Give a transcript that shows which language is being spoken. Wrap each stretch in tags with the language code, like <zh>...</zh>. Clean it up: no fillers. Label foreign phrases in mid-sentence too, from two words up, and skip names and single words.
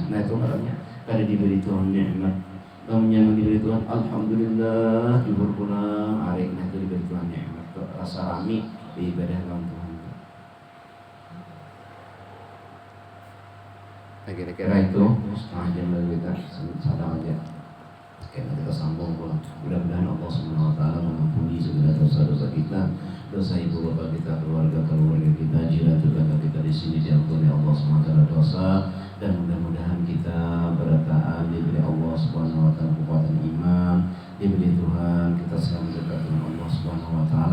<bjn>Nah itu namanya kada diberi Tuhan nikmat. Namanya diberi Tuhan alhamdulillah juhur pulang hari. Nah itu diberi Tuhan nikmat. Rasa rami beribadah dengan Tuhan. Nah, kira-kira itu setengah jam lagi kita sadar aja. Kita sambung pulang. Mudah-mudahan Allah</bjn> <ar>Subhanahu wa Ta'ala</ar> <bjn>mengampuni segala dosa-dosa kita, dosa ibu bapak kita, keluarga kita, jiran tetangga kita di sini diampuni Allah</bjn> <ar>Subhanahu wa Ta'ala</ar> <bjn>dosa, dan mudah-mudahan kita berataan diberi Allah</bjn> <ar>Subhanahu wa Ta'ala</ar> <bjn>kekuatan iman, diberi Tuhan kita selalu dekat dengan Allah</bjn> <ar>Subhanahu wa</ar>